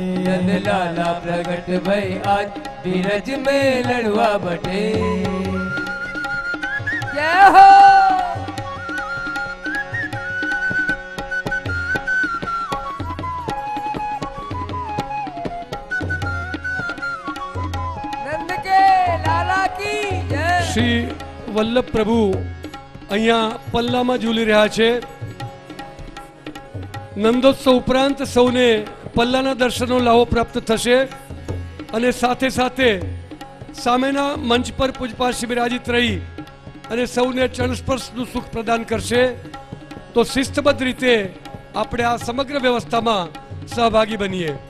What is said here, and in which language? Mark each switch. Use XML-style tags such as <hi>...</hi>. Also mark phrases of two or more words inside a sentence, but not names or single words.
<hi>नंद लाला प्रगट भय आज बीरज में लड़ुआ बटे जय हो नंद के लाला की जय</hi> <gu>શ્રી વલ્લભ પ્રભુ અહીંયા પલ્લામાં ઝૂલી રહ્યા છે નંદોત્સવ ઉપરાંત સૌને પલ્લાના દર્શનનો લાભો પ્રાપ્ત થશે અને સાથે સાથે સામેના મંચ પર પૂજપાલ શિબિરાજીત રહી અને સૌને ચરણસ્પર્શનું સુખ પ્રદાન કરશે તો શિસ્તબદ્ધ રીતે આપણે આ સમગ્ર વ્યવસ્થામાં સહભાગી બનીએ</gu>